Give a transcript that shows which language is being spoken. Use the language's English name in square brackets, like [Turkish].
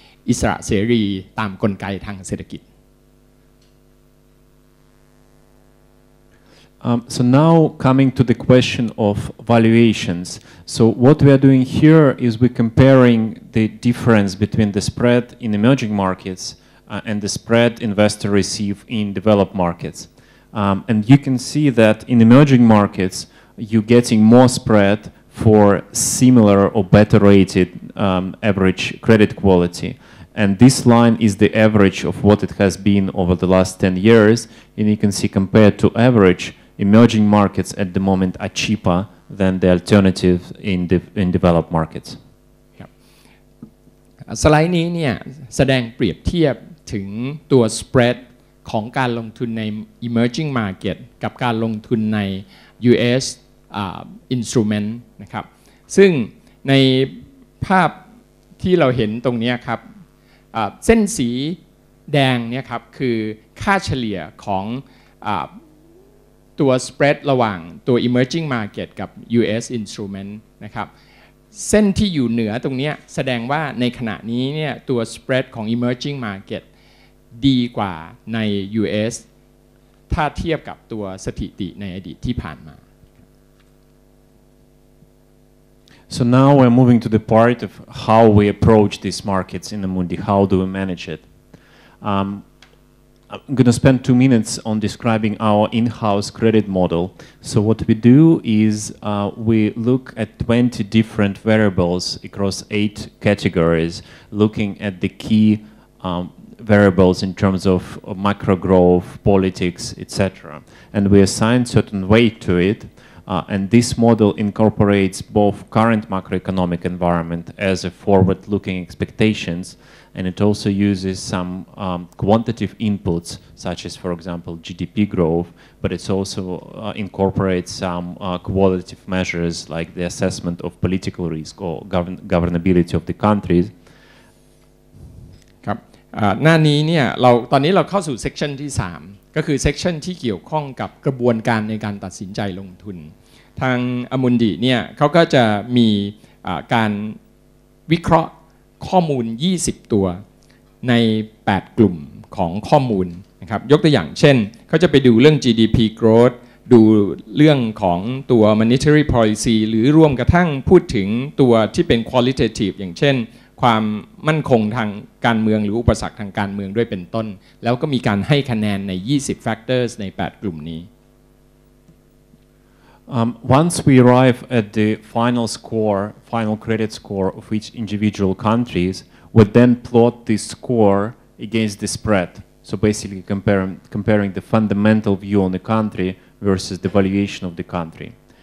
[Thai] อิสระเสรีตามกลไกทางเศรษฐกิจ [English] So now coming to the question of valuations. So what we are doing here is we're comparing the difference between the spread in emerging markets and the spread investors receive in developed markets. And you can see that in emerging markets, you're getting more spread for similar or better rated average credit quality. And this line is the average of what it has been over the last 10 years. And you can see compared to average, emerging markets at the moment are cheaper than the alternative in developed markets. [Thai] สไลด์นี้เนี่ยแสดงเปรียบเทียบถึงตัว spread ของการลงทุนใน emerging market กับการลงทุนใน US instrument นะครับซึ่งในภาพที่เราเห็นตรงนี้ครับเส้นสีแดงเนี่ยครับคือค่าเฉลี่ยของ ตัว spread ระหว่างตัว emerging market กับ US instrument นะครับเส้นที่อยู่เหนือตรงนี้แสดงว่าในขณะนี้เนี่ยตัว spread ของ emerging market ดีกว่าใน US ถ้าเทียบกับตัวสถิติในอดีตที่ผ่านมา [English] So now we're moving to the part of how we approach these markets in Amundi. How do we manage it? I'm going to spend 2 minutes on describing our in-house credit model. So what we do is we look at 20 different variables across 8 categories, looking at the key variables in terms of macro growth, politics, etc. And we assign certain weight to it. And this model incorporates both current macroeconomic environment as a forward-looking expectations, and it also uses some quantitative inputs, such as, for example, GDP growth, but it also incorporates some qualitative measures like the assessment of political risk or governability of the countries. [Thai] ครับหน้านี้เนี่ยตอนนี้เราเข้าสู่เซกชันที่3ก็คือเซกชันที่เกี่ยวข้องกับกระบวนการในการตัดสินใจลงทุนทางอมุนดิเนี่ยเขาก็จะมีการ วิเคราะห์ข้อมูล20ตัวใน8กลุ่มของข้อมูลนะครับยกตัวอย่างเช่นเขาจะไปดูเรื่อง GDP growth ดูเรื่องของตัว monetary policy หรือรวมกระทั่งพูดถึงตัวที่เป็น qualitative อย่างเช่นความมั่นคงทางการเมืองหรืออุปสรรคทางการเมืองด้วยเป็นต้นแล้วก็มีการให้คะแนนใน20 factors ใน8กลุ่มนี้ [English] Once we arrive at the final credit score of each individual countries, we then plot this score against the spread. So basically comparing the fundamental view on the country versus the valuation of the country.